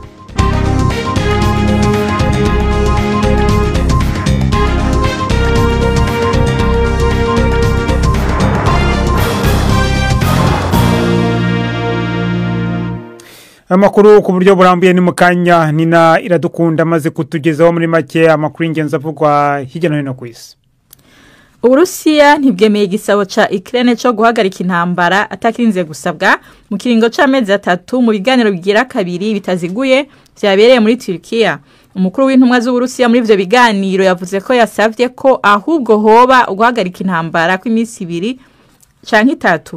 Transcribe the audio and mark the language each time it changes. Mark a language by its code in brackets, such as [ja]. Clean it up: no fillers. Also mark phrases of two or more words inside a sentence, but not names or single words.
[rw] Amakuru ku buryo burambuye ni mukanya Nina Iradukunda maze kutugezaho muri make amakuru y'ingenzi avugwa hirya no hino ku isi. [rn] Uburusiya ntibwemeye igisabo ca Ukraine cyo guhagarika intambara atakirinze gusabwa mu kiringo c'amezi 3 mu biganiro bigira kabiri bitaziguye byabereye muri Turkiya. Umukuru w'intumwa z'Uburusiya muri ivyo biganiro yavuze ko yasavye ko ahubwo hoba guhagarika intambara kw'iminsi 2 canke 3.